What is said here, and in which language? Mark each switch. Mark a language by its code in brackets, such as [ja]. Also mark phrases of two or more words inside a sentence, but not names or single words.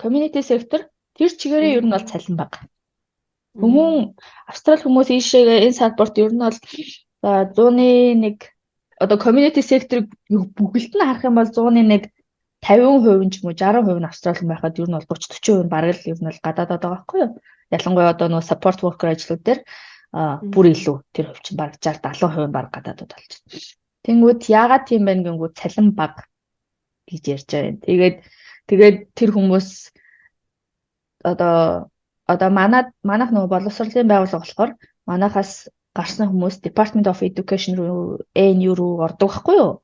[en] Community sector [mn] тэр чигээрээ ер нь бол цалин баг. Австрал хүмүүс ийшээгээ энэ салбарт ер нь бол 101 одоо [en] community sector [mn] бүгд нь харах юм бол 101 50% ч юм уу 60% нь австрал хүн байхад ер нь бол 30-40% нь бараг л ер нь бол гадаад байгаа байхгүй юу? Ялангуяа одоо нөгөө [en] support worker [mn] ажлууд дээр бүр илүү тэр хувь чинь баг 60-70% баг гадаадууд болж байна. Тэнгүүд яагаад тийм байна гэнгүүт цалин баг гэж ярьж байгаа юм. Тэгээд тэр хүмүүс одоо манайх нөгөө боловсролын байгууллага болохоор манайхаас гарсан хүмүүс Department of Education руу ANU руу ордог байхгүй юу?